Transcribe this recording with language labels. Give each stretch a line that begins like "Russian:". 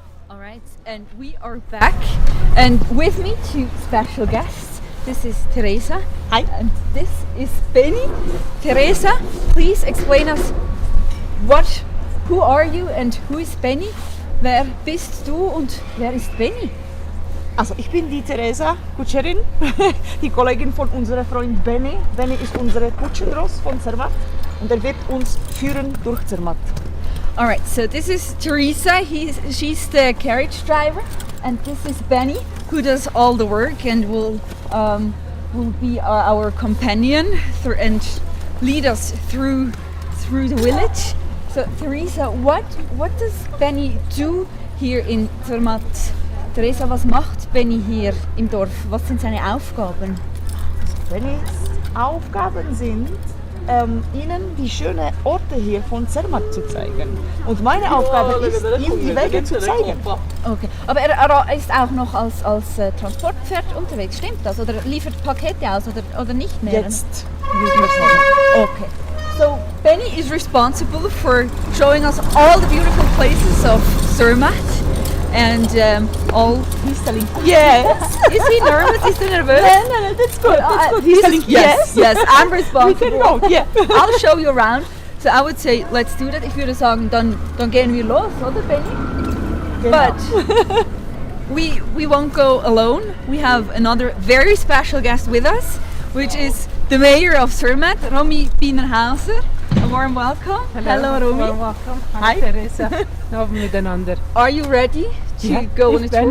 English: Alright, and we are back, and with me two special guests. This is Teresa. Hi. And this is Benny. Teresa, please explain us who are you and who is Benny?
German: Wer bist du und wer ist Benny? Also ich bin die Teresa, Kutscherin, die Kollegin von unserem Freund Benny. Benny ist unser Kutschenross von Zermatt und er wird uns führen durch Zermatt.
English: Alright, so this is Teresa, she's the carriage driver, and this is Benny, who does all the work and will be our companion and lead us through the village. So Teresa, what does Benny do here in Zermatt?
German: Teresa, was macht Benny hier im Dorf? Was sind seine Aufgaben? Bennys Aufgaben sind, Ihnen die schönen Orte hier von Zermatt zu zeigen. Und meine Aufgabe ist, ihm die Wege zu zeigen. Okay, aber er ist auch noch als Transportpferd unterwegs, stimmt das? Oder liefert Pakete aus oder nicht mehr? Jetzt, würde ich sagen. Okay.
English: So Benny is responsible for showing us all the beautiful places of Zermatt and all. He's telling yes. Is he nervous? Is he nervous? No, that's good. That's good. He's telling yes. Yes, I'm responsible. We can go. Yeah. I'll show you around. So I would say, let's do that.
German: Ich würde sagen, dann gehen wir los, oder Benny? Genau.
English: But we won't go alone. We have another very special guest with us, which is the mayor of Zermatt, Romy Bienerhauser. A warm welcome. Hello Romy. Warm welcome. Hi, Teresa. Love miteinander. Are you ready to go on a tour?